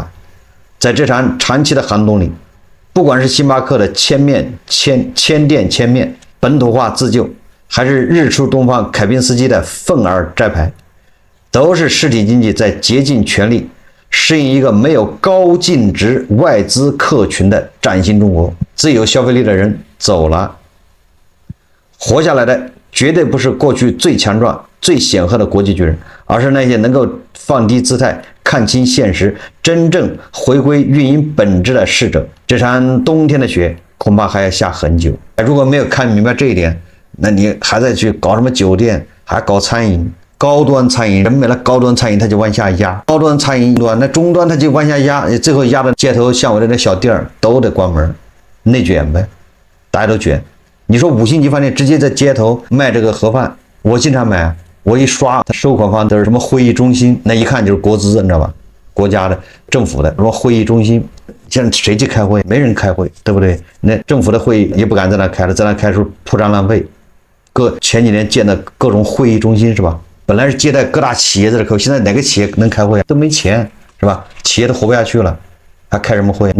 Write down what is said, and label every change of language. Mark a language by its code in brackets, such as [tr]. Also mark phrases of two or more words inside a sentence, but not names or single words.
[zh] 在這場長期的寒冬裡，不管是星巴克的千店千面本土化自救，還是日出東方凱賓斯基的憤而摘牌，都是實體經濟在竭盡全力適應一個沒有高淨值外資客群的嶄新中國。最有消費力的人走了，活下來的絕對不是過去最強壯、最顯赫的國際巨人，而是那些能夠放低姿態、看清現實、真正回歸運營本質的士者。這場冬天的雪恐怕還要下很久。如果沒有看明白這一點，那你還在去搞什麼酒店，還搞餐飲？高端餐飲，人没了高端餐飲，他就往下壓；高端餐飲端，那中端他就往下压，最後壓的街头巷尾的那小店儿都得關门，內卷唄，大家都卷。你说5星级飯店直接在街头賣這個盒飯，我經常買，我一刷，他收款方都是什麼會議中心，那一看就是國資，你知道吧？國家的、政府的什麼會議中心，現在誰去開會？沒人開會，對不對？那政府的會議也不敢在那開了，在那開出鋪張浪費。前幾年建的各種會議中心是吧？本來是接待各大企業在這開會，現在哪個企業能開會啊？都沒錢是吧？企業都活不下去了，還開什麼會？